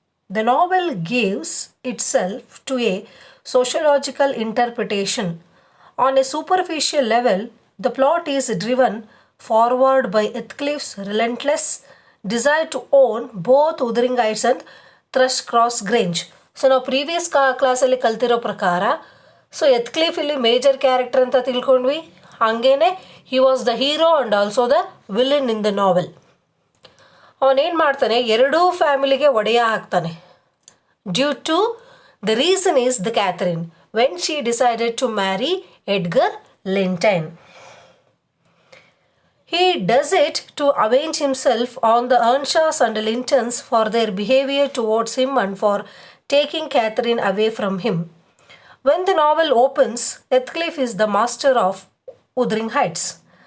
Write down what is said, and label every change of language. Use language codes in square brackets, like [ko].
[en] The novel gives itself to a sociological interpretation. On a superficial level, the plot is driven forward by Heathcliff's relentless desire to own both Wuthering Heights and Thrushcross Grange. [kn] So ನಾವು [en] previous ಕ್ಲಾಸಲ್ಲಿ [kn] ಕಲ್ತಿರೋ ಪ್ರಕಾರ Heathcliff ಇಲ್ಲಿ [en] major character [kn] ಅಂತ ತಿಳ್ಕೊಂಡ್ವಿ. ಹಂಗೇನೆ [en] He was the hero and also the villain in the novel. [kn] ಅವನೇನು ಮಾಡ್ತಾನೆ, ಎರಡೂ ಫ್ಯಾಮಿಲಿಗೆ ಒಡೆಯ ಹಾಕ್ತಾನೆ. [en] Due to the reason is the Catherine when she decided to marry Edgar Linton. He does it to avenge himself on the Earnshaws and Lintons for their behavior towards him and for taking Catherine away from him. When the novel opens, Heathcliff is the master of Wuthering Heights.